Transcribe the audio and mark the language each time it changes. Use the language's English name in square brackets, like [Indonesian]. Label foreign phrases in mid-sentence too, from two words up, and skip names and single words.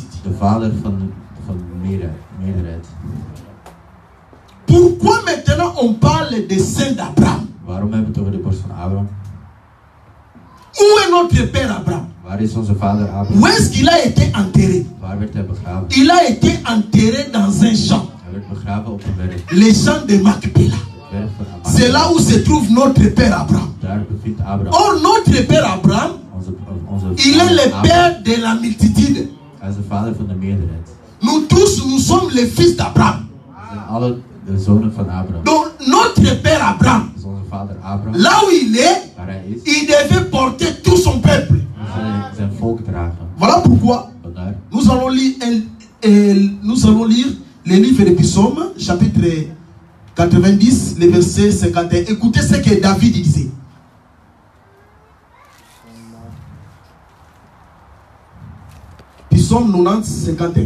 [Dutch] De vader van de meerderheid. [French] Pourquoi maintenant on parle des saints d'Abraham? [Dutch] Waarom hebben we het over de borst van Abraham? [French] Où est notre père Abraham? [Dutch] Waar is onze vader Abraham? [French] Où est-ce qu'il a été enterré? [Dutch] Waar werd hij begraven? [French] Il a été enterré dans un champ. [Dutch] Hij werd begraven op een werf. [French] Les champs de Macpéla. [Dutch] Werf van Abraham. [French] C'est là où se trouve notre père Abraham. [Dutch] Daar bevindt Abraham. [French] Or, notre père Abraham, il est le père de la multitude. [Dutch] Hij is de vader van de meerderheid. [French] Nous tous, nous sommes les fils d'Abraham. [Dutch] We zijn alle de zonen van Abraham. [French] Donc, notre père Abraham, [Dutch] Dat is onze vader Abraham. [French] là où il est, [Dutch] Waar hij is, [French] il devait porter tout son peuple. [Dutch] zijn volk dragen. [French] Voilà pourquoi [Dutch] Vandaar. [French] nous allons lire le livre des psaumes, chapitre 90, le verset 51. Écoutez ce que David disait. Psaume 90, 51.